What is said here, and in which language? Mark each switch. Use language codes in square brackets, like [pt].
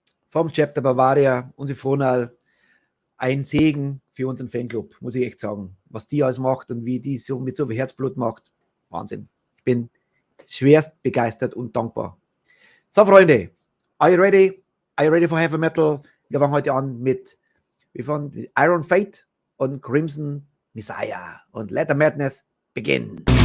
[de] Vom Chapter Bavaria, unsere Fronal, ein Segen für unseren Fanclub, muss ich echt sagen. Was die alles macht und wie die so mit so viel Herzblut macht, Wahnsinn. Ich bin schwerst begeistert und dankbar. So, Freunde, [en] are you ready? Are you ready for Heavy Metal? [de] Wir fangen heute an mit Iron Fate und Crimson Messiah. Und [en] let the madness begin.